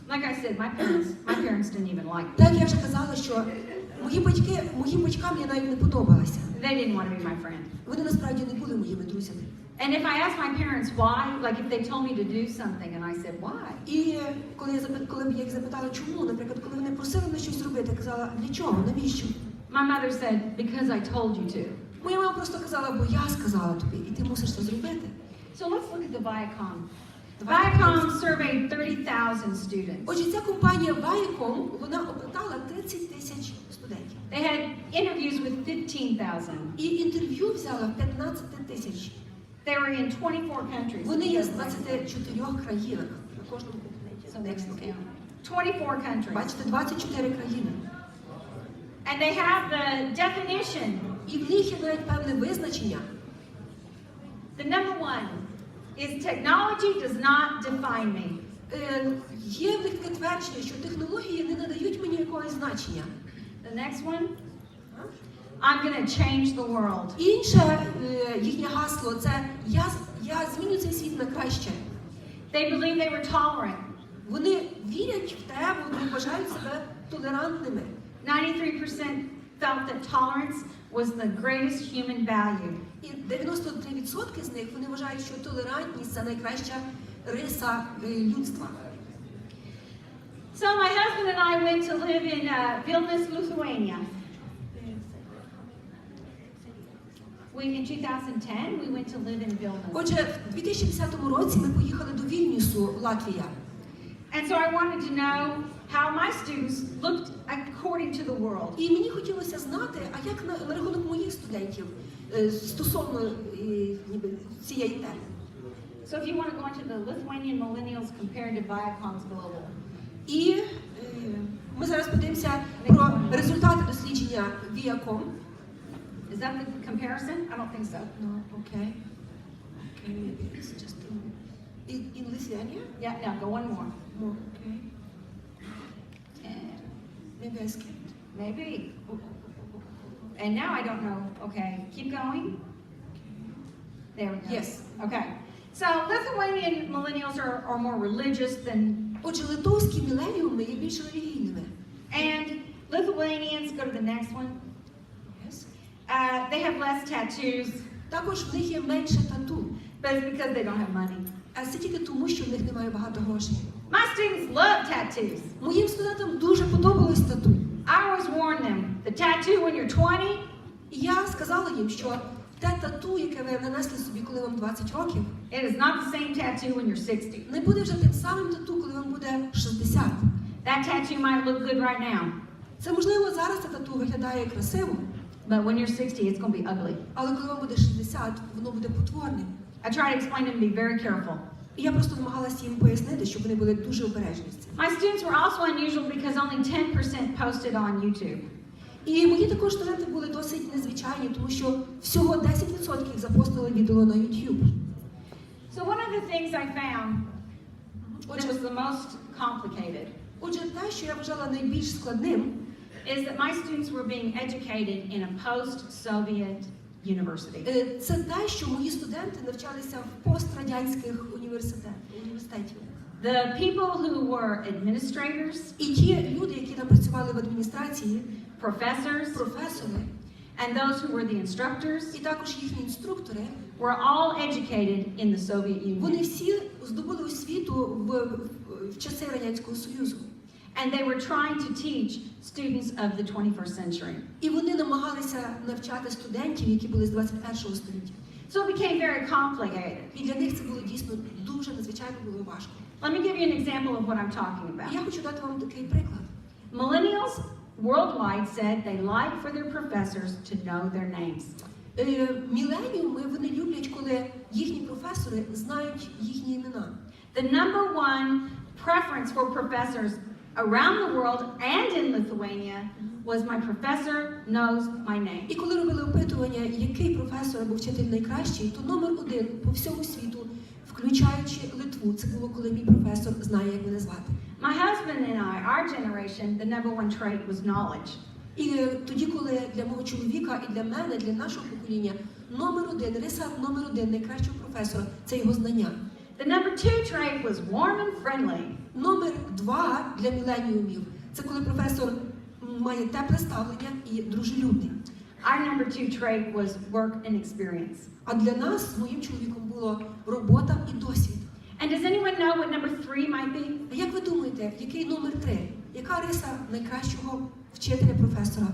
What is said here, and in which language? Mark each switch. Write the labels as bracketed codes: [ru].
[en] Like I said, my parents didn't even like me. [uk] Так я вже казала, що моїм батькам я навіть не подобалася. [en] They didn't want to be my friend. [uk] Вони насправді не були моїми друзями. [en] And if I asked my parents why, like if they told me to do something and I said why, [uk] І коли б я їх запитала, чому, наприклад, коли вони просили мене щось зробити, я казала, для чого, навіщо? [en] my mother said, because I told you to. [uk] Моя мама просто казала, бо я сказала тобі, і ти мусиш це зробити. [en] So let's look at the Viacom. The Viacom surveyed 30,000 students. [uk] Отже, ця компанія Viacom, вона опитала 30 тисяч студентів. [en] They had interviews with 15,000. [uk] І інтерв'ю взяла в 15 тисяч. [en] They were in 24 countries. [uk] Вони є з 24 країнах на кожному континенті. [en] So next count. 24 countries. [uk] Бачите, 24 країни. [en] And they have the definition. [uk] І в них є навіть певне визначення. [en] The number one is technology does not define me. [uk] Є в них твердження, що технології не надають мені якогось значення. [en] The next one, I'm going to change the world. [uk] Інше їхнє гасло – це я зміню цей світ на краще. [en] They believed they were tolerant. [uk] Вони вірять в те, вони вважають себе толерантними. [en] 93% felt that tolerance was the greatest human value. [uk] І 93% з них вони вважають, що толерантність – це найкраща риса людства. [en] So my husband and I went to live in Vilnius, Lithuania. In 2010, we went to live in Vilnius. [uk] Отже, в 2010 році ми поїхали до Вільнюсу, Латвія. [en] And so I wanted to know how my students looked according to the world. [uk] І мені хотілося знати, а як на рахунок моїх студентів стосовно ніби цієї теми. [en] So if you want to go into the Lithuanian millennials compared to Viacom's Global. [uk] І ми зараз подивимося про результати дослідження Viacom. [en] Is that the comparison? I don't think so. No, okay. Okay, maybe it's just in Lithuania? Yeah, no, go one more. More, okay. And Maybe I skipped. maybe. And now I don't know. Okay, keep going. There we go. Yes. Okay. So Lithuanian millennials are more religious than, [uk] Отже, литовські міленіуми є більш релігійними. [en] and Lithuanians, go to the next one. Yes. They have less tattoos, [uk] Також в них є менше тату. [en] but it's because they don't have money. [uk] А це тільки тому, що в них немає багато грошей. [en] My students love tattoos. [uk] Моїм студентам дуже подобалось тату. [en] I always warn them, the tattoo when you're 20, [uk] І я сказала їм, що те тату, яке ви нанесли собі, коли вам 20 років, [en] it is not the same tattoo when you're 60. [uk] не буде вже тим самим тату, коли вам буде 60. [en] That tattoo might look good right now, [uk] Це, можливо, зараз це тату виглядає красиво, [en] but when you're 60, it's going to be ugly. [uk] але коли вам буде 60, воно буде потворним. [en] I try to explain to them to be very careful. [uk] І я просто намагалася їм пояснити, щоб вони були дуже обережні з цим. [en] My students were also unusual because only 10% posted on YouTube. [uk] І мої також студенти були досить незвичайні, тому що всього 10% запостили відео на YouTube. [en] So one of the things I found that [uk] Отже, [en] was the most complicated [uk] те, що я вважала найбільш складним, [en] is that my students were being educated in a post-Soviet university. [uk] це те, що мої студенти навчалися в пострадянських університетів. [en] The people who were administrators, [uk] І ті люди, які там працювали в адміністрації, [en] professors, [uk] професори, [en] and those who were the instructors [uk] і також їхні інструктори, [en] were all educated in the Soviet [uk] вони [en] Union. [uk] всі здобули освіту в часи Радянського Союзу. [en] And they were trying to teach students of the 21st century. [uk] І вони намагалися навчати студентів, які були з 21-го століття. [en] So it became very complicated. [uk] І для них це було дійсно дуже надзвичайно було важко. [en] Let me give you an example of what I'm talking [uk] І [en] about. [uk] я хочу дати вам такий приклад. [en] Millennials worldwide said they like for their professors to know their names. [uk] Міленіуми, вони люблять, коли їхні професори знають їхні імена. [en] The number one preference for professors around the world and in Lithuania was my professor knows my name. [uk] І коли робили опитування, який професор або вчитель найкращий, то номер один по всьому світу, включаючи Литву, це було, коли мій професор знає, як мене звати. [en] My husband and I, our generation, the number one trait was knowledge. [uk] І тоді, коли для мого чоловіка і для мене, для нашого покоління, риса номер один найкращого професора – це його знання. [en] The number two trait was warm and friendly. [uk] Номер два для міленіумів – це коли професор має тепле ставлення і дружелюбний. [en] Our number two trait was work and experience. [uk] А для нас, з моїм чоловіком, було робота і досвід. [en] And does anyone know what number three might be? [uk] А як ви думаєте, який номер 3? Яка риса найкращого вчителя, професора?